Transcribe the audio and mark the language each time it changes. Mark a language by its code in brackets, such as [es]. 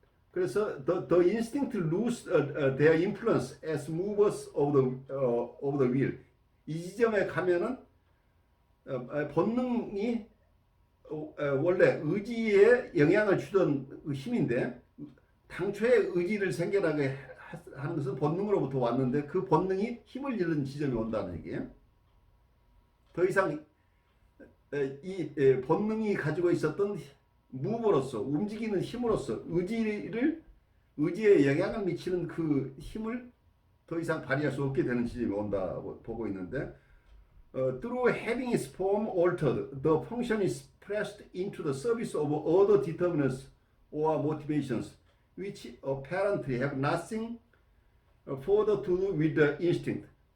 [ko] 그래서 [en] the instinct lose their influence as movers of the will. [ko] 이 지점에 가면은 본능이 원래 의지에 영향을 주던 힘인데, 당초의 의지를 생겨나게 하는 것은 본능으로부터 왔는데 그 본능이 힘을 잃는 지점이 온다는 얘기예요. 더 이상 이 본능이 가지고 있었던 무브로서 움직이는 힘으로써 의지에 영향을 미치는 그 힘을 더 이상 발휘할 수 없게 되는 지점이 온다고 보고 있는데 [en] through having its form altered, the function is pressed into the service of other determinants or motivations which apparently have nothing further to do with the instinct.